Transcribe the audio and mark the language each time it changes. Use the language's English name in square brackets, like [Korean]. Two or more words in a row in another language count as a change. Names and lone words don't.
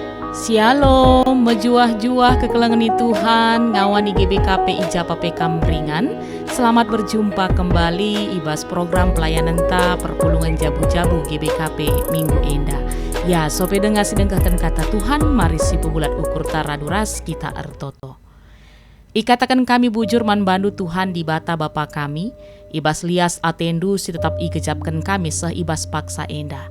[Batak Karo] Shalom, mejuah-juah kekelengan Tuhan, ngawani GBKP Ijapa Kamringan. [Indonesian] Selamat berjumpa kembali [Batak Karo] ibas program pelayanan ta perpulungan jabu-jabu GBKP Minggu Enda. Ya, sope dengar sedengkahkan kata Tuhan, mari si pebulat ukur taraduras kita ertoto. Ikatakan kami bujur man bandu Tuhan di bata Bapa kami, ibas lias atendu si tetap igejapkan kami seh ibas paksa enda.